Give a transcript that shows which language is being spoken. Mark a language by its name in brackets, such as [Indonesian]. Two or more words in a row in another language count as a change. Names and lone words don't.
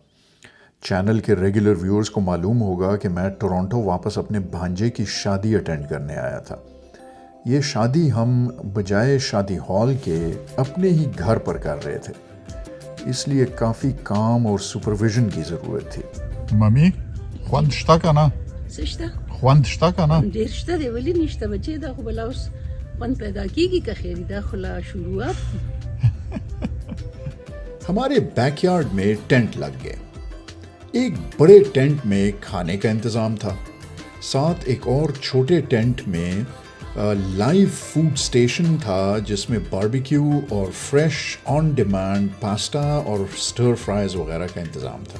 [Hindi] चैनल के [English] regular viewers [Hindi] को मालूम होगा कि मैं टोरंटो वापस अपने भांजे की शादी अटेंड करने आया था। ये शादी हम बजाय शादी हॉल के अपने ही घर पर कर रहे थे, इसलिए काफ़ी काम और सुपरविजन की ज़रूरत थी। मम्मी, [Pashto] خوند شته کنه؟ څه شته؟ خوند شته کنه؟ ډېر شته دی، ولې نشته بچې؟ دا خو بلا اوس خوند پیدا کېږي که خیر دا خو لا شروعات دي. [Hindi] हमारे बैकयार्ड में टेंट लग गए। एक बड़े टेंट में खाने का इंतज़ाम था, साथ एक और छोटे टेंट में [English] live food station [Hindi] था जिसमें बारबेक्यू और [English] fresh on demand pasta [Hindi] और [English] stir fries [Hindi] वगैरह का इंतज़ाम था।